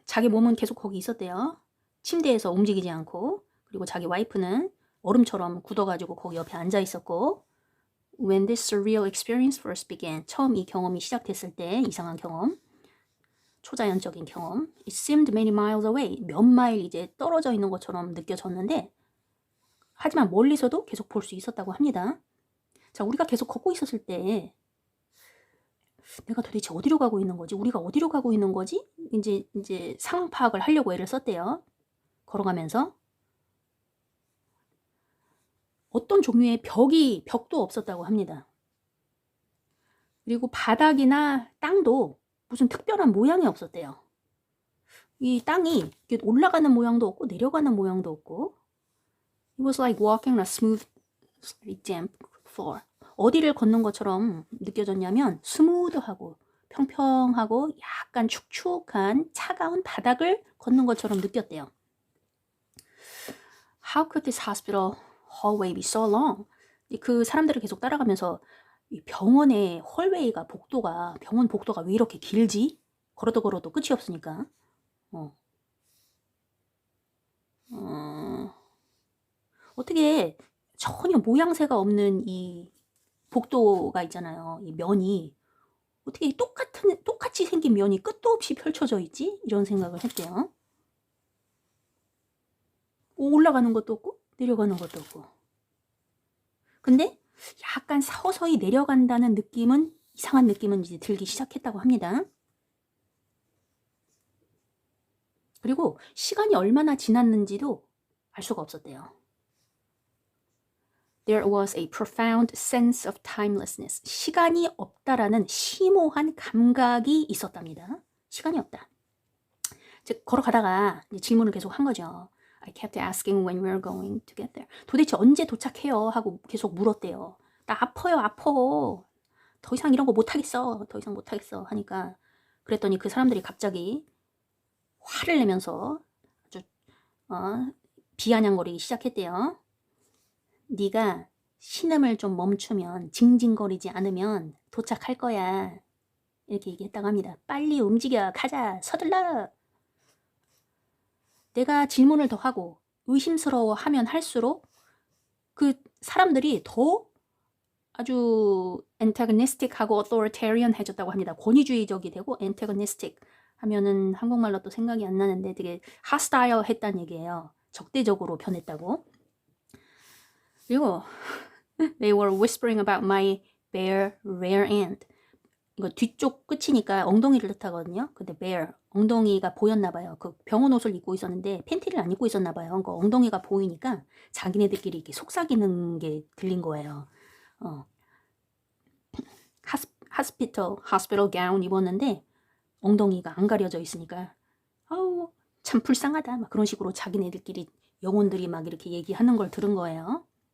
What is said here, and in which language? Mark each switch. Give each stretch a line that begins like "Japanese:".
Korean: 자기 몸은 계속 거기 있었대요. 침대에서 움직이지 않고. 그리고 자기 와이프는 얼음처럼 굳어가지고 거기 옆에 앉아 있었고.
English: When this surreal experience first began.
Korean: 처음 이 경험이 시작됐을 때 이상한 경험. 초자연적인 경험.
English: It seemed many miles away.
Korean: 몇 마일 이제 떨어져 있는 것처럼 느껴졌는데 하지만 멀리서도 계속 볼 수 있었다고 합니다. 자, 우리가 계속 걷고 있었을 때 내가 도대체 어디로 가고 있는 거지? 우리가 어디로 가고 있는 거지? 이제 상황 파악을 하려고 애를 썼대요. 걸어가면서. 어떤 종류의 벽도 없었다고 합니다. 그리고 바닥이나 땅도 무슨 특별한 모양이 없었대요. 이 땅이 올라가는 모양도 없고 내려가는 모양도 없고
English: It was like walking on a smooth, damp floor.
Korean: 어디를 걷는 것처럼 느껴졌냐면 스무드하고 평평하고 약간 축축한 차가운 바닥을 걷는 것처럼 느꼈대요.
English: How could this hospital hallway be so long?
Korean: 그 사람들을 계속 따라가면서 이 병원의 홀웨이가 병원 복도가 왜 이렇게 길지? 걸어도 끝이 없으니까. 어떻게 전혀 모양새가 없는 이 복도가 있잖아요. 이 면이 어떻게 똑같이 생긴 면이 끝도 없이 펼쳐져 있지? 이런 생각을 했대요. 올라가는 것도 없고 내려가는 것도 없고. 근데 약간 서서히 내려간다는 이상한 느낌은 이제 들기 시작했다고 합니다. 그리고 시간이 얼마나 지났는지도 알 수가 없었대요.
English: There was a profound sense of timelessness.
Korean: 시간이 없다라는 심오한 감각이 있었답니다. 시간이 없다. 즉 걸어가다가 이제 질문을 계속 한 거죠.
English: I kept asking when we're going to get there.
Korean: 도대체 언제 도착해요? 하고 계속 물었대요. 나 아파요, 아파. 더 이상 이런 거 못하겠어. 더 이상 못하겠어. 하니까 그랬더니 그 사람들이 갑자기 화를 내면서 아주 비아냥거리기 시작했대요. 네가 신음을 좀 멈추면 징징거리지 않으면 도착할 거야. 이렇게 얘기했다고 합니다. 빨리 움직여. 가자. 서둘러. 내가 질문을 더 하고 의심스러워하면 할수록 그 사람들이 더 아주 antagonistic하고 authoritarian해졌다고 합니다. 권위주의적이 되고 antagonistic 하면은 한국말로 또 생각이 안 나는데 되게 hostile 했다는 얘기예요. 적대적으로 변했다고.
English: 그리고 they were whispering about my bare rear end.
Korean: 이거 뒤쪽 끝이니까 엉덩이를 뜻하거든요. 근데 bare, 엉덩이가 보였나 봐요. 그 병원 옷을 입고 있었는데 팬티를 안 입고 있었나 봐요. 그러니까 엉덩이가 보이니까 자기네들끼리 이렇게 속삭이는 게 들린 거예요. hospital gown 입었는데 엉덩이가 안 가려져 있으니까 아우 참 불쌍하다 막 그런 식으로 자기네들끼리 영혼들이 막 이렇게 얘기하는 걸 들은 거예요.